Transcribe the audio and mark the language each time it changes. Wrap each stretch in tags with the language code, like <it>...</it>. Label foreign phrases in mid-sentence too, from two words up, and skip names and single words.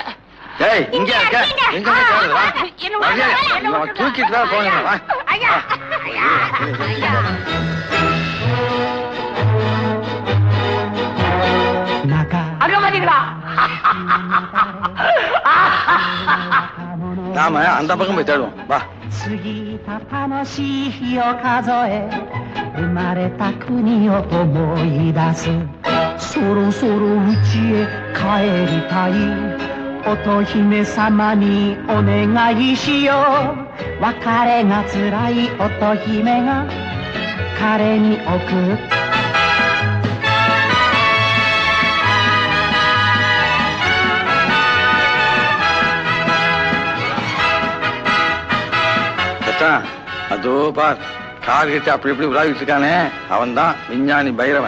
<ta>ஏய், இங்க இருக்க. எங்க தூக்கிட்டு தான் போங்க. அங்க பாத்தீங்களா? நாம அந்த பக்கம் போய் தேடுவோம். வா.</ta> <ja>過ぎた楽しい日を数え生まれた国を思い出すそろそろ家へ帰りたい乙姫様にお願いしよう別れがつらい乙姫が彼に送った</ja> <ta>அதோ பார், கார் கிட்ட அப்படி இப்படி உலாவிட்டு இருக்கானே, அவன் தான் விஞ்ஞானி பைரவன்.</ta>